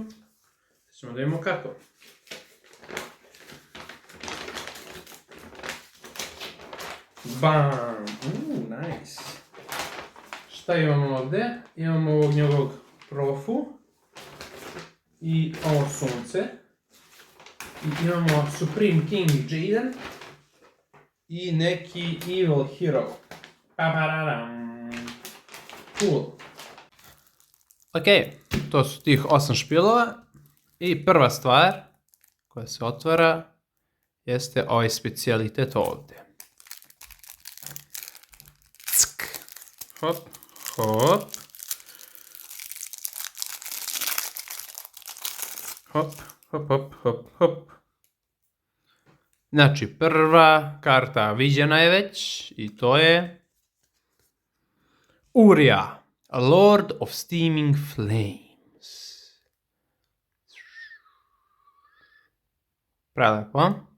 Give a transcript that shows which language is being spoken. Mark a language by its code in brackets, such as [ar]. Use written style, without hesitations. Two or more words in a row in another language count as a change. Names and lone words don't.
[sr] Ćemo da vidimo kako. Bam! Nice! Šta imamo ovdje? Imamo ovog njegovog profu i ovo sunce. I imamo Supreme King Jaden i neki Evil Hero. Cool. Ok, to su tih 8 špilova. I prva stvar koja se otvara jeste ovaj specijalitet ovdje. Ck. Hop, hop. Hop, hop, hop, hop, hop. Znači, prva karta viđena je već i to je Urija, Lord of Steaming Flames. Prelepo.